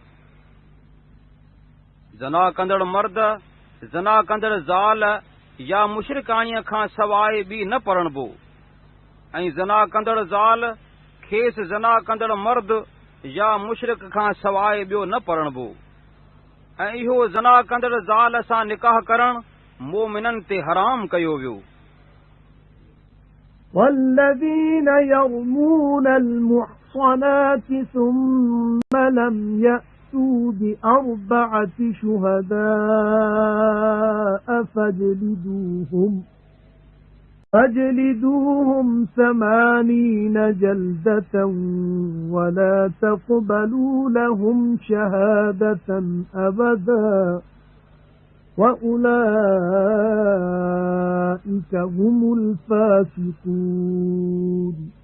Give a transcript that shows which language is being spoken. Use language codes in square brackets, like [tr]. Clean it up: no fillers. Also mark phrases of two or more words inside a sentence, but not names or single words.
[sd] ज़ना कंदड़ मर्द ज़ना कंदड़ ज़ाल या मुशरिकाणीअ खां सवाइ ॿी न पढ़णबो ऐं ज़ना कंदड़ ज़ाल खेसि ज़ना कंदड़ मर्द या मुशरिक खां सवाइ ॿियो न पढ़णबो ऐं इहो ज़ना कंदड़ ज़ाल सां निकाह करणु मोमिननि ते हराम कयो वियो। [ar] والذين يرمون المحصنات ثم لم يأتوا ب4 شهداء فاجلدوهم 80 جلدة ولا تقبلوا لهم شهادة أبدا وَأُولَئِكَ هُمُ الْفَاسِقُونَ.